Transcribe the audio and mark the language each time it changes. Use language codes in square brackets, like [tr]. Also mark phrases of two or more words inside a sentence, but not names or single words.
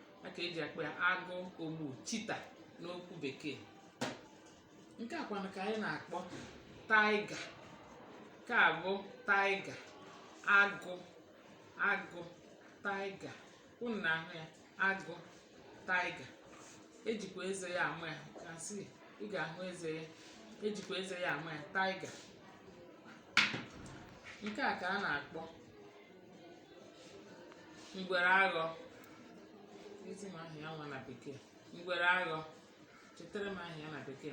[ig] Ya ka e ji akpọ ya agụ ogbu, cheetah n'okwu bekee. Nke a kwanụ ka anyị na-akpọ tiger. Nke a bụ tiger, agụ, agụ, tiger. Unu na-ahụ ya, agụ, tiger. Ejikwa eze ya amụ ya, [en] you can see, [ig] ị ga-ahụ eze ya. Ejikwa eze ya amụ ya, tiger. Nke a ka a na-akpọ ngwere aghọ. Ezi m aha ya nwa na bekee. Ngwere aghọ. Chetara m aha ya na bekee.